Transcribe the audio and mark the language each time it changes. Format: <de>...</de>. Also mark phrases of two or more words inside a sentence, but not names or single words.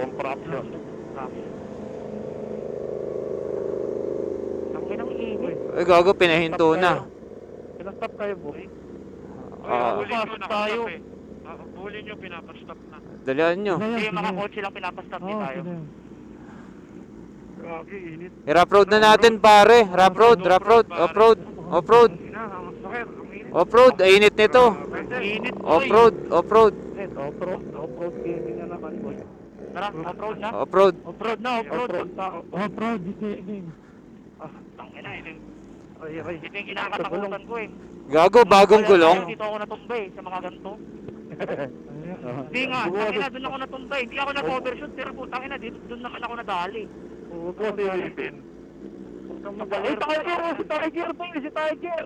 <tl>Ang inang init. Ay gago, pinahinto na. Pinastop kayo, boy. Ah, Huli nyo, nakastop eh. Huli nyo, pinapastop na. dalian nyo. Hindi, yung mga kotse lang pinapastop din tayo. Grabe, init. I-</tl> <en>rough road</en> <tl>na natin pare.</tl> <en>Rough road. Off-road. Off-road,</en> <tl>init nito. Init, boy. Off-road.</tl> <en>Off-road gaming</en> <tl>na naman, boy. Tara, off-road na. Off-road. Off-road na, off-road. Off-road. Gaming. Tangina, ito Ay. yung kinakatakutan ko eh. Gago, bagong gulong. Dito ako natumba eh, sa mga ganito. Hindi nga, tangina, doon ako natumba eh. Hindi ako nag-overshoot, pero putang ina, doon naman ako nadali. Huwag mo si Ipin. Ay, si Tiger, boy! Si Tiger!</tl>